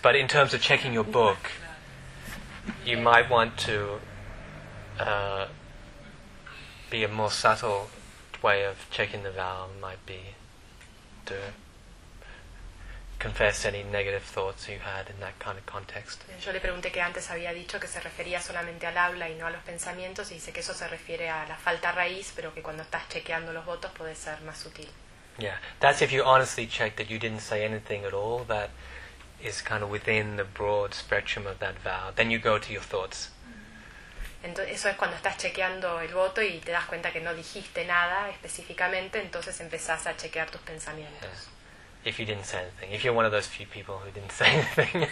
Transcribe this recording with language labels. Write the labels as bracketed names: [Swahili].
[English] But in terms of checking your book, you might want to be a more subtle way of checking the vow might be to confess any negative thoughts you had in that kind of context. [Spanish] Yo le pregunté que antes había dicho que se refería solamente al habla y no a los pensamientos, y dice que eso se refiere a la falta raíz, pero que cuando estás chequeando los votos puede ser más sutil. [English] Yeah, that's if you honestly check that you didn't say anything at all that is kind of within the broad spectrum of that vow. Then you go to your thoughts. [Spanish] Entonces, eso es cuando estás chequeando el voto y te das cuenta que no dijiste nada específicamente, entonces empezás a chequear tus pensamientos. [English] Yeah. If you didn't say anything, if you're one of those few people who didn't say anything.